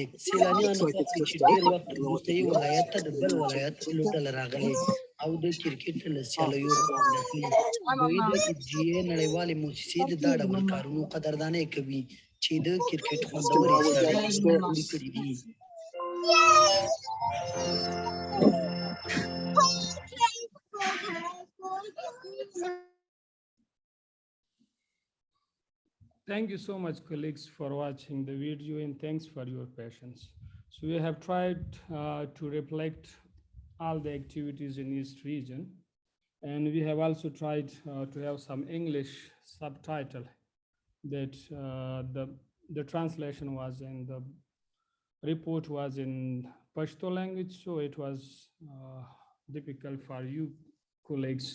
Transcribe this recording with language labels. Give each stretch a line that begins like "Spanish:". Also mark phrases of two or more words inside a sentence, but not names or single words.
Pashto: سیلانیانو خوښوي چې ډېر وخت وروسته یې ولایت ته د بل ولایت لوبډله راغلې او د کرکټ له سیالیو خوند اخلي. دوی د FGA نړیوالې موسسې د دا ډول کارونو قدردانۍ کوي چې د کرکټ خوندورې سیالۍ جوړې کړي دي.
English: Thank you so much, colleagues, for watching the video, and thanks for your patience. So we have tried to reflect all the activities in East region, and we have also tried to have some English subtitle that the translation was in the report was in Pashto language, so it was difficult for you colleagues.